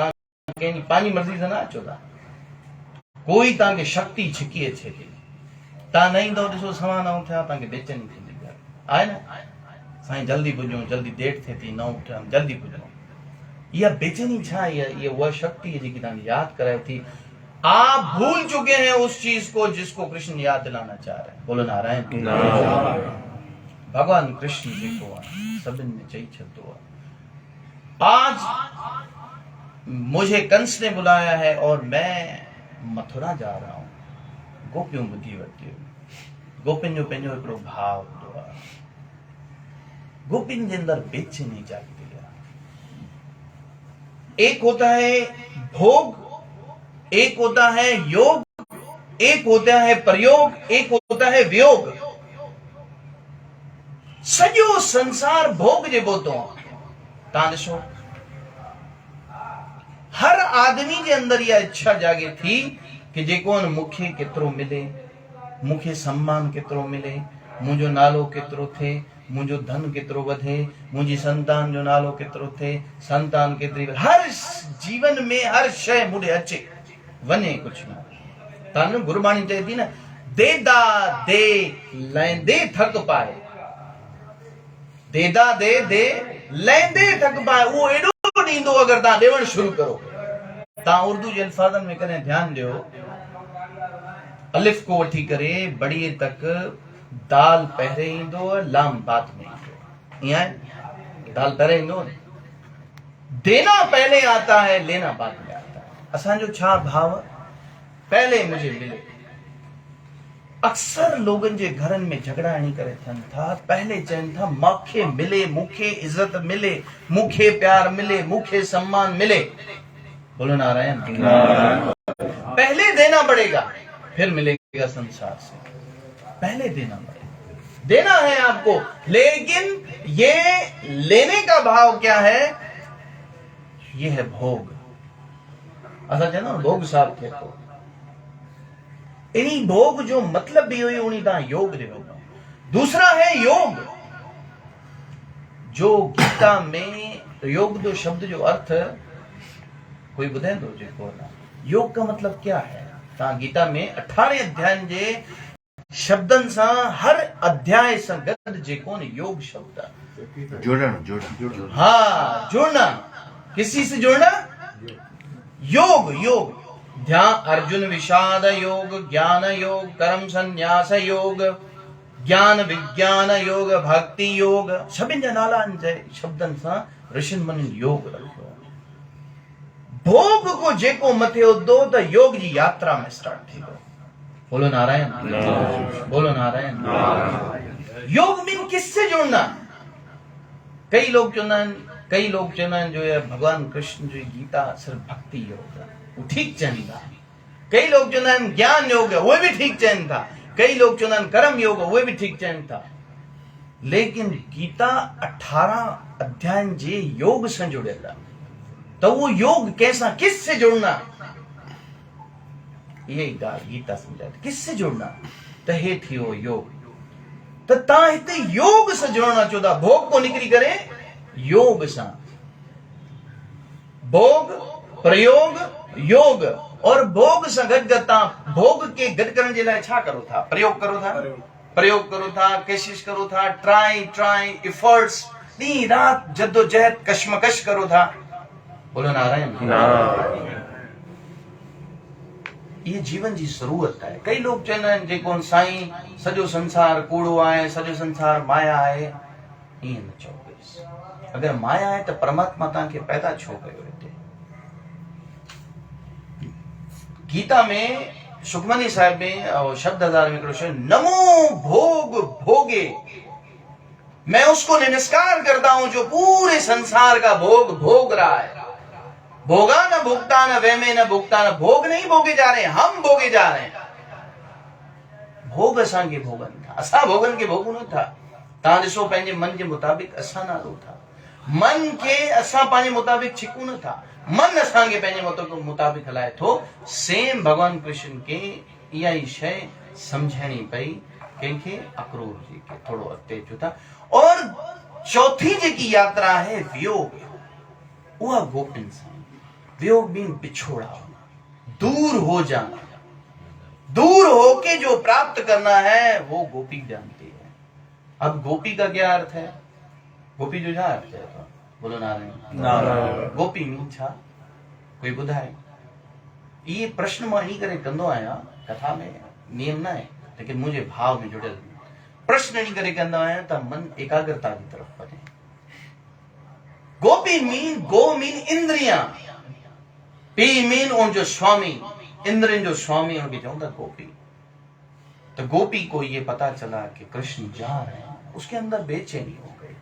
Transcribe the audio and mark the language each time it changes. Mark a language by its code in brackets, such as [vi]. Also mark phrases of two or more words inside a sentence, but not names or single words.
[sd] तव्हां कंहिंजी पंहिंजी मर्ज़ी सां न अचो था, कोई तव्हांखे शक्ति छिकी अचे थी। तव्हां न ईंदव, ॾिसो सवा न उथिया तव्हांखे बेचैनी थींदी आहे न, साईं जल्दी पुॼूं, जल्दी देरि थिए थी, न उथिया जल्दी पुॼूं। इहा बेचैनी छा आहे? इहा उहा शक्ति है जेकी तव्हांखे यादि कराए थी। [hi] आप भूल चुके हैं उस चीज को जिसको कृष्ण याद दिलाना चाह रहे हैं। बोलो नारायण। [sd] भगवान कृष्ण जेको आहे सभिनि में चई छॾियो आहे, [hi] आज मुझे कंस ने बुलाया है और मैं मथुरा जा रहा हूं। [sd] गोपियों ॿुधी वरितियूं, गोपियुनि जो पंहिंजो हिकिड़ो भाव हूंदो आहे, गोपियुनि जे अंदर बेचैनी [hi] जागती है। एक होता है भोग, एक होता है योग, एक होता है प्रयोग, एक होता है वियोग। [sd] सॼो संसार भोग जे बोतो आहे। तव्हां ॾिसो हर आदमी जे अंदर इहा इच्छा जागे थी कि जेको मूंखे केतिरो मिले, मूंखे सम्मान केतिरो मिले, मुंहिंजो नालो केतिरो थिए, मुंहिंजो धन केतिरो वधे, मुंहिंजी संतान जो नालो केतिरो थिए, संतान केतिरी, हर जीवन में हर शइ मूंॾे अचे वञे कुछ न। तव्हां गुरबाणी चए थी न, [pa] देदा दे लैंदे थक पाए, देदा दे दे लैंदे थक पाए। [sd] उहो एॾो ॾींदो अगरि तव्हां ॾियणु शुरू करो। तव्हां उर्दू जे अल्फाज़नि में कॾहिं ध्यानु ॾियो, अलिफ को वठी करे बड़ीअ तक दाल पहिरें ईंदो, लाम बाद में ईंदो, ईअं दाल पहिरें ईंदो न। [hi] देना पहले आता है, लेना बाद में आता है। [sd] असांजो छा भाव, [hi] पहले मुझे मिले। [sd] अक्सर लोगन जे घरन में झगड़ा इणी करे थियनि था, पहले चवनि था मूंखे मिले, मूंखे इज्जत मिले, मूंखे प्यार मिले, मूंखे सम्मान मिले। [hi] बोलो नारायण। पहले देना पड़ेगा, फिर मिलेगा संसार से। पहले देना पड़ेगा, देना है आपको, लेकिन ये लेने का भाव क्या है? ये है भोग। [sd] असा चवंदा भोग साहब थे तो इन्हीं भोग जो मतलब भी हुई उन्हीं ता योग दे। [hi] दूसरा है योग, [sd] जो गीता में तो योग जो शब्द जो अर्थ कोई ॿुधाए थो जेको न, [hi] योग का मतलब क्या है? [sd] तव्हां गीता में 18 अध्याय जे शब्दन सां, हर अध्याय सां गॾु जेको न योग शब्द आहे। जुड़न। [hi] हाँ, जुड़ना। किसी से जुड़ना? योग। योग ध्यान, अर्जुन विषाद योग, ज्ञान योग, कर्म संन्यास योग, ज्ञान विज्ञान योग, भक्ति योग, [sd] सभिनि जा नाला शब्दन सां ऋषिन मुनिन योग रखियो। भोग को जेको मथे उथंदो त योग जी यात्रा में स्टार्ट थी वियो। [hi] बोलो नारायण। बोलो नारायण। योग मीन किससे जुड़ना? [sd] कई लोग चवंदा आहिनि जो है भगवान कृष्ण जो गीता [hi] सिर्फ भक्ति योग है, [sd] वो ठीक चवनि था। कई लोग चवंदा आहिनि ज्ञान योग है, उहे भी ठीक चवनि था। कई लोग चवंदा आहिनि कर्म योग है, उहे भी ठीक चवनि था। लेकिन गीता 18 अध्याय जे योग सां जुड़ियल आहे। [hi] तो वो योग कैसा, किससे जुड़ना? [sd] यही ॻाल्हि गीता समझाए [hi] किससे जुड़ना। [sd] त हे थियो योग। त तव्हां हिते योग सां जुड़ना चो था, भोग को निकिरी करे योग सां। भोग, प्रयोग, योग। और भोग सां गॾु गॾु तव्हां भोग के गॾु करण जे लाइ छा करो था? प्रयोग करो था। प्रयोग करो था, कोशिश करो था, [en] try efforts, [sd] ॾींहुं राति जद्दोजहद कशमकश करो था। [hi] बोलो नारायण। ये जीवन जी ज़रूरत है। [sd] कई लोग चवंदा आहिनि जेको साईं सॼो संसार कूड़ो आहे, सॼो संसार माया आहे। ईअं न चओ। [hi] अगर माया है तो परमात्मा [sd] तव्हांखे पैदा छो कयो हिते? [hi] गीता में सुखमनी साहिब में शब्द हज़ार में हिकिड़ो शब्द, नमो भोग भोगे, मैं उसको नमस्कार करता हूं जो पूरे संसार का भोग भोग रहा है। भोगा न भुगता न वे में न भुगता न, भोग नहीं भोगे जा रहे हैं, हम भोगे जा रहे हैं। [sd] भोग असांखे भोगन था, असां भोगन के भोगूं न था। तव्हां ॾिसो पंहिंजे मन जे मुताबिक़ असां नालो था, मन के असां पंहिंजे मुताबिक़ छिकूं न था, मन असांखे पंहिंजे मुताबिक़ हलाए थो। सेम भगवान कृष्ण के इहा ई शइ सम्झणी पई कंहिंखे, अक्रूर जी के थोड़ो अॻिते अचो था। [hi] और चौथी जेकी यात्रा है वियोग, [sd] उहा गोपिन सां। [hi] वियोग मीन बिछोड़ा होना, दूर हो जाना। दूर होके जो प्राप्त करना है वो गोपी जानती है। अब गोपी का क्या अर्थ है? गोपी जो क्या अर्थ है? बोलो नारायण। [sd] गोपी मीन छा? कोई ॿुधाए? ये प्रश्न मां इन्हीं करे कंदो आहियां, कथा में नियम न आहे, [hi] लेकिन मुझे भाव में [sd] जुड़ियल प्रश्न इन्हीं करे कंदो आहियां त मन [hi] एकाग्रता की तरफ [sd] वञे। गोपी मीन, गो मीन इंद्रियां, पी मीन उन जो स्वामी, इंद्रन जो स्वामी उनके चवंदा गोपी। [hi] तो गोपी को ये पता चला कि कृष्ण जा रहे हैं, उसके अंदर बेचैनी हो गई।